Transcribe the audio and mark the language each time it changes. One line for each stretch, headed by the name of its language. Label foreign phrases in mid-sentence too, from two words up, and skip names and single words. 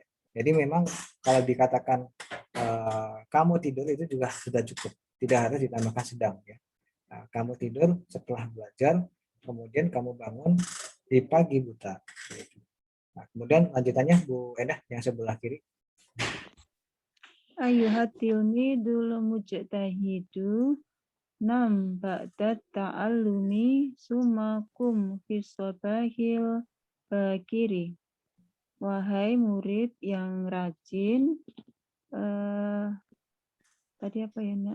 Indonesian: Jadi memang kalau dikatakan kamu tidur itu juga sudah cukup, tidak harus ditambahkan sedang ya. Nah, kamu tidur setelah belajar, kemudian kamu bangun di pagi buta. Nah, kemudian lanjutannya Bu Endah yang sebelah kiri.
Arabic: أيها التلميذ المجتهد نم بعد التعلم ثم قم في الصباح الباكر.
Indonesian: Wahai murid yang rajin, tadi apa ya nak?